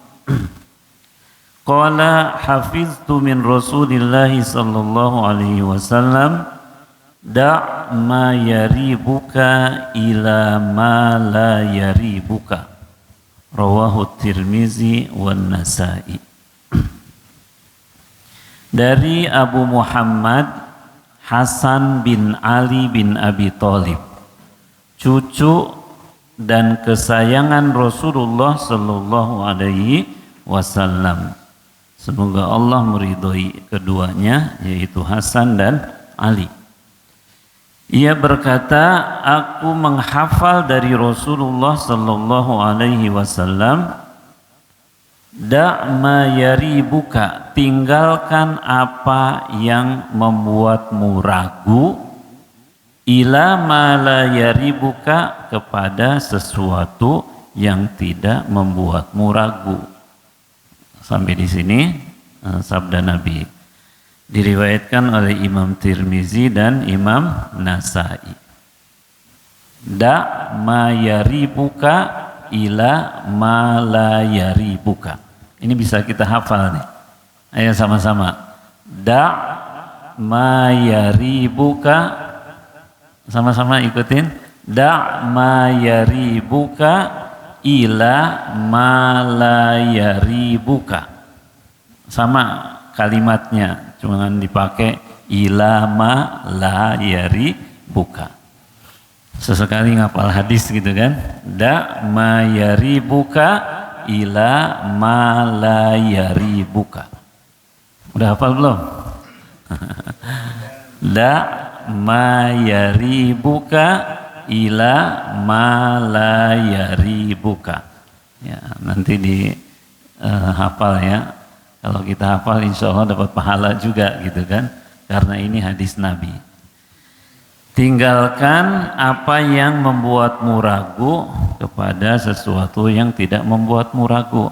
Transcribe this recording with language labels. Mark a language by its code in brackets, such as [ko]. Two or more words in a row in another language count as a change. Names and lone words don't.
[ar] قال حفظت من رسول الله صلى الله عليه وسلم دع ما يريبك إلى ما لا يريبك رواه الترمذي والنسائي. [id] Dari Abu Muhammad Hasan bin Ali bin Abi Thalib, cucu dan kesayangan Rasulullah [ar] صلى الله عليه وسلم. [id] Semoga Allah meridhoi keduanya, yaitu Hasan dan Ali. Ia berkata, aku menghafal dari Rasulullah [ar] صلى الله عليه وسلم, دع ما يريبك, [id] tinggalkan apa yang membuatmu ragu, [ar] إلى ما لا يريبك, [id] kepada sesuatu yang tidak membuatmu ragu. Sampai di sini sabda Nabi. Diriwayatkan oleh Imam Tirmizi dan Imam Nasa'i. [ar] دع ما يريبك إلى ما لا يريبك. [id] Ini bisa kita hafal nih. Ayo sama-sama. [ar] دع ما يريبك. [id] Sama-sama ikutin. [ar] دع ما يريبك إلى ما لا يريبك. [id] Sama kalimatnya, cuma dipakai [ar] إلى ما لا يريبك. [id] Sesekali ngapal hadis gitu kan. [ar] دع ما يريبك إلى ما لا يريبك. [id] Udah hafal belum? [ar] دع ما يريبك إلى ما لا يريبك. [id] Ya, nanti di hafal ya. Kalau kita hafal [ar] إن شاء الله [id] dapat pahala juga gitu kan. Karena ini hadis Nabi. Tinggalkan apa yang membuatmu ragu kepada sesuatu yang tidak membuatmu ragu.